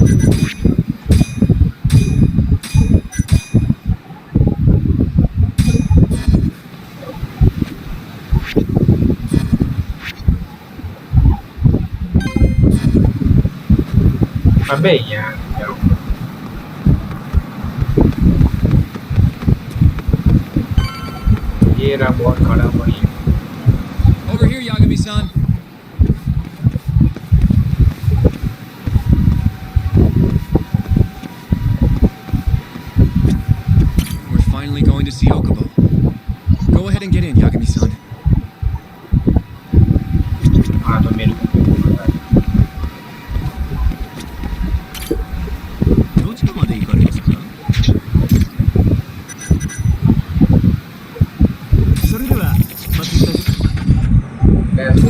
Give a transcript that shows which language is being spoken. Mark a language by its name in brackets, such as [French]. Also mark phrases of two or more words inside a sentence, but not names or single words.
[Hindi] अबे यार ये रहा बहुत खड़ा पड़ी है [English] Over here, Yagami-san. We're finally going to see Okubo. Go ahead and get in, Yagami-san. [Hindi] हाँ तो मेरे को [Japanese] どちらまで行かれますか？それでは出発いたします。 [English] Let's go.